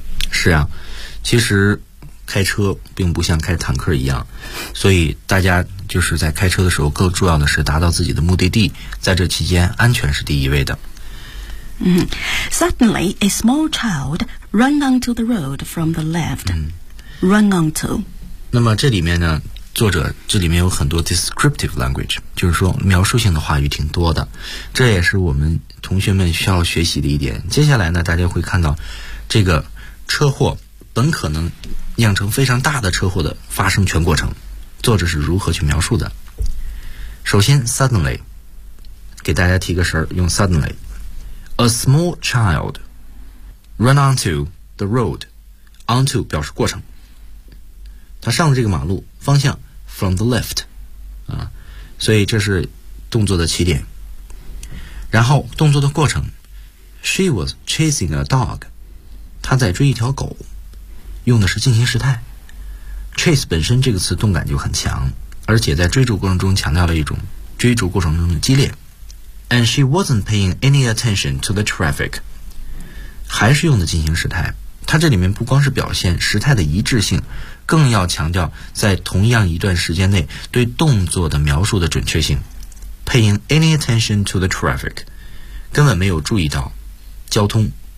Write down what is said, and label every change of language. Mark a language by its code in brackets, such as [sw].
[zh] 是啊，其实开车并不像开坦克一样，所以大家就是在开车的时候更重要的是达到自己的目的地，在这期间安全是第一位的。 [en] Suddenly a small child ran onto the road from the left、run onto。 [zh] 那么这里面呢作者这里面有很多 descriptive language， 就是说描述性的话语挺多的，这也是我们同学们需要学习的一点。接下来呢大家会看到这个车祸本可能酿成非常大的车祸的发生全过程，作者是如何去描述的。首先 suddenly， 给大家提个神儿，用 suddenly。 [en] A small child ran onto the road， [zh] onto 表示过程，他上了这个马路方向 [en] from the left [zh] 啊，所以这是动作的起点。然后动作的过程 [en] she was chasing a dog， [zh] 他在追一条狗，用的是进行时态。 chase 本身这个词动感就很强，而且在追逐过程中强调了一种追逐过程中的激烈。 [en] And she wasn't paying any attention to the traffic. [zh] 还是用的进行时态，它这里面不光是表现时态的一致性，更要强调在同样一段时间内对动作的描述的准确性。 [en] Paying any attention to the traffic， [zh] 根本没有注意到交通。